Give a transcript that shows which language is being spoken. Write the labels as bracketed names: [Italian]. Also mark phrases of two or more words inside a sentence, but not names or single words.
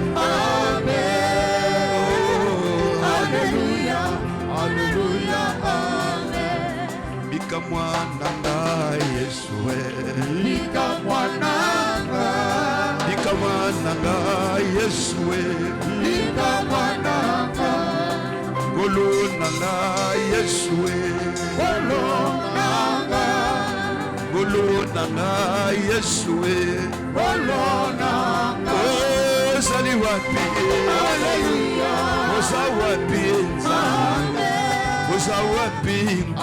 [Lingala] Amen Alleluya Alleluya Amen Bika mwana nga Yesu Bika mwananga Bika mwana nga Yesu Bika mwananga Ngolo nanga Yesu Ngolo nanga Ngolo nanga Yesu Ngolo nanga [Swahili] Uzali wapi [Lingala] Alleluya [Swahili] Uza wapi Uza wapi Nkolo